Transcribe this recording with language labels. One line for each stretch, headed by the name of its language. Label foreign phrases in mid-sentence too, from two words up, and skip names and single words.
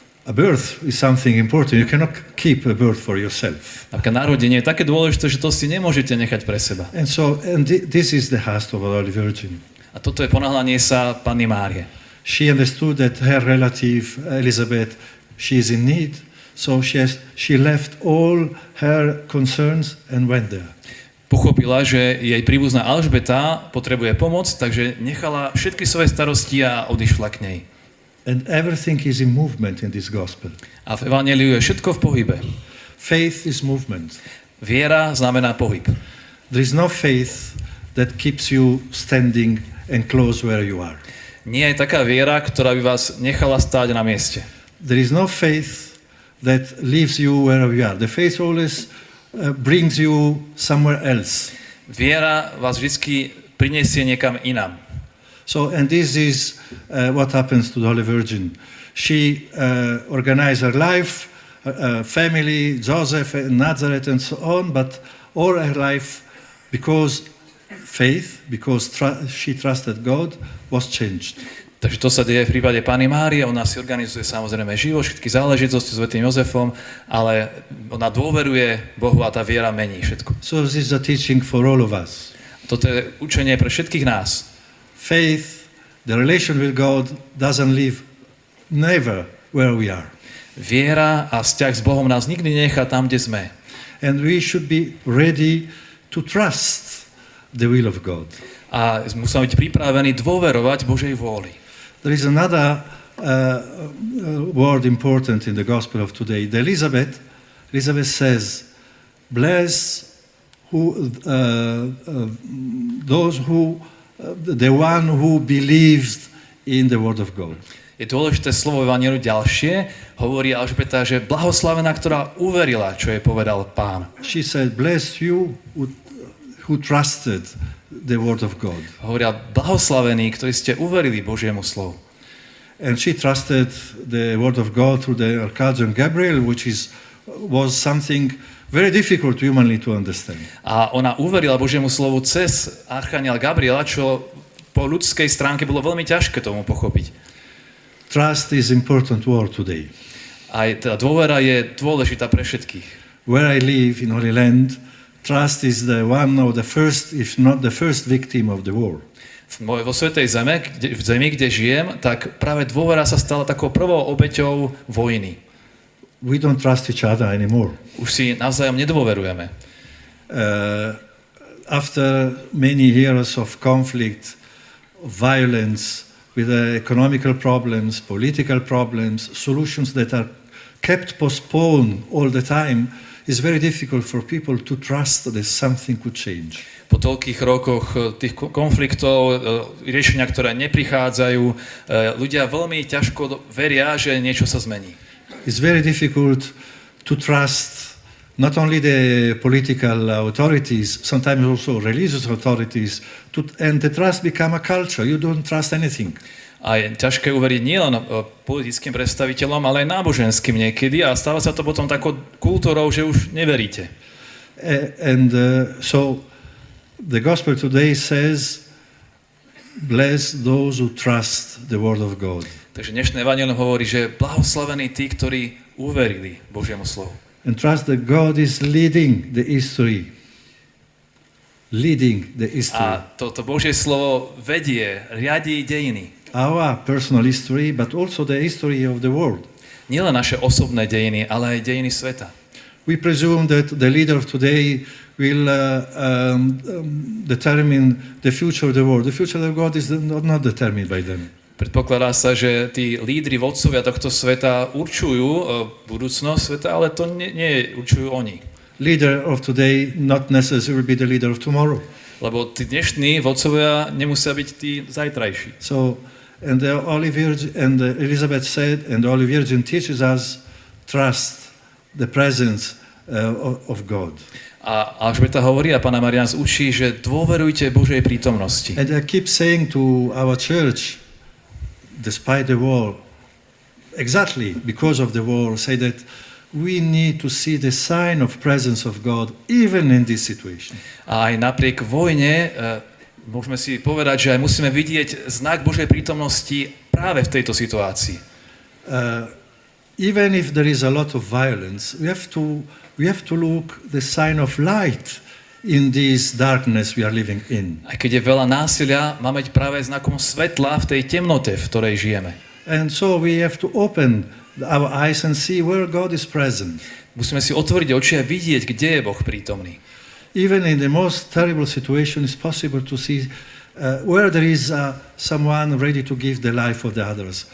English: A birth is something important. You cannot keep a birth for yourself.
Slovak: Napríklad narodenie je také dôležité, že to si nemôžete nechať pre seba.
English: And so, this is the heart of our Holy Virgin.
Slovak: A toto je ponáhľanie sa Panny Márie.
English: She understood that her relative Elizabeth, she is in need, so she left all her concerns and went there.
Slovak: Pochopila, že jej príbuzná Alžbeta potrebuje pomoc, takže nechala všetky svoje starosti a odišla k nej.
English: And everything is in movement in this gospel.
Slovak: A v evanjeliu je všetko v pohybe.
English: Faith is movement.
Slovak: Viera znamená pohyb.
English: There is no faith that keeps you standing and close where you are.
Slovak: Nie je taká viera, ktorá by vás nechala stáť na mieste.
English: There is no faith that leaves you wherever you are. The faith always brings you somewhere else.
Slovak: Viera vás vždy prinesie niekam inám.
English: So, and this is what happens to the Holy Virgin. She organized her life, family, Joseph, and Nazareth, and so on, but all her life, because faith, because she trusted God, was changed.
Slovak: Takže to sa deje v prípade Panny Márie, ona si organizuje samozrejme život, všetky záležitosti s svätým Jozefom, ale ona dôveruje Bohu a tá viera mení všetko.
English: So this is a teaching for all of us.
Slovak: Toto je učenie pre všetkých nás.
English: Faith, the relation with God doesn't live never where we are.
Slovak: Viera a vzťah s Bohom nás nikdy nechá tam, kde sme.
English: And we should be ready to trust the will of God.
Slovak: A musíme byť pripravení dôverovať Božej vôli.
English: There is another word important in the gospel of today. Elizabeth says, bless those who the one who believes in the word of God.
Slovak: Je dôležité slovo Evangeliu ďalšie. Hovorí Alžbeta, že blahoslavená, ktorá uverila, čo jej povedal Pán.
English: She said, bless you who trusted the word of God.
Slovak: Hovoria, blahoslavení, ktorí ste uverili Božiemu slovu.
English: And she trusted the word of God through the Archangel Gabriel, which was something very difficult humanly to understand.
Slovak: A ona uverila Božiemu slovu cez Archaniela Gabriela, čo po ľudskej stránke bolo veľmi ťažké tomu pochopiť.
English: Trust is important word today.
Slovak: Aj tá dôvera je dôležitá pre všetkých.
English: Where I live in Holy Land, trust is the one of the first, if not the first victim of the war.
Slovak: Vo Svätej Zeme, v zemi, kde žijem, tak práve dôvera sa stala takou prvou obeťou vojny.
English: We don't trust each other anymore.
Slovak: Už si navzájom nedôverujeme.
English: After many years of conflict, violence, with economical problems, political problems, solutions that are kept postponed all the time, it's very difficult for people to trust that something could change.
Slovak: Po toľkých rokoch tých konfliktov, riešenia, ktoré neprichádzajú, ľudia veľmi ťažko veria, že niečo sa zmení.
English: It's very difficult to trust not only the political authorities, sometimes also religious authorities, and the trust become a culture. You don't trust anything.
Slovak: A je ťažké uveriť nielen politickým predstaviteľom, ale aj náboženským niekedy a stáva sa to potom takou kultúrou, že už neveríte.
English: So the gospel today says, bless those who trust the word of God.
Slovak: Takže dnešné evanjelium hovorí, že blahoslavení tí, ktorí uverili Božiemu slovu.
English: And trust that God is leading the history. Leading the history.
Slovak: A toto Božie slovo vedie, riadí dejiny.
English: Our personal history, but also the history of the world.
Slovak: Nielen naše osobné dejiny, ale aj dejiny sveta.
English: We presume that the leader of today will determine the future of the world. The future of God is not determined by them.
Slovak: Predpokladá sa, že tí lídri, vodcovia tohto sveta určujú budúcnosť sveta, ale to nie určujú oni.
English: Leader of today not necessarily be the leader of tomorrow.
Slovak: Lebo tí dnešní vodcovia nemusia byť tí zajtrajší.
English: So, and the Holy Virgin, and Elizabeth said, and the Holy Virgin teaches us trust the presence of God.
Slovak: A Alžbeta hovorí a Panna Mária nás učí, že dôverujte Božej prítomnosti.
English: And I keep saying to our church, despite the war, exactly because of the war, say that we need to see the sign of presence of God even in this situation.
Slovak: A aj napriek vojne môžeme si povedať, že aj musíme vidieť znak Božej prítomnosti práve v tejto situácii.
English: even if there is a lot of violence, we have to look the sign of light in this darkness we are living in.
Slovak: Aj keď je veľa násilia, máme byť práve znakom svetla v tej temnote, v ktorej žijeme.
English: And so we have to open our eyes and see where God is present.
Slovak: Musíme si otvoriť oči a vidieť, kde je Boh prítomný.
English: Even in the most terrible situation, it's possible to see where there is someone ready to give the life of the others.